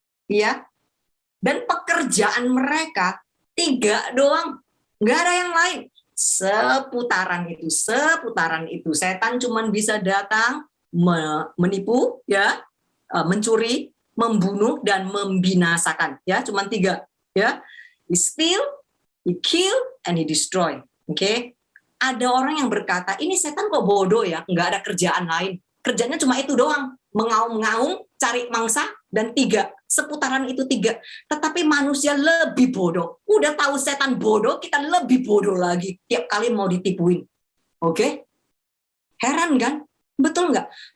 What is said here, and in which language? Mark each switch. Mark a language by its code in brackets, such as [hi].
[id] Ya, dan pekerjaan mereka 3 doang, nggak ada yang lain. Seputaran itu. Setan cuma bisa datang menipu, ya, mencuri, membunuh, dan membinasakan. Ya, cuma 3. [en] Ya, he steal, he kill, and he destroy. [id] Oke. Ada orang yang berkata, ini setan kok bodoh ya, nggak ada kerjaan lain. Kerjanya cuma itu doang, mengaum-ngaum, cari mangsa, dan 3. Seputaran itu 3. Tetapi manusia lebih bodoh. Udah tahu setan bodoh, kita lebih bodoh lagi. Tiap kali mau ditipuin. Oke? Heran kan? Betul nggak?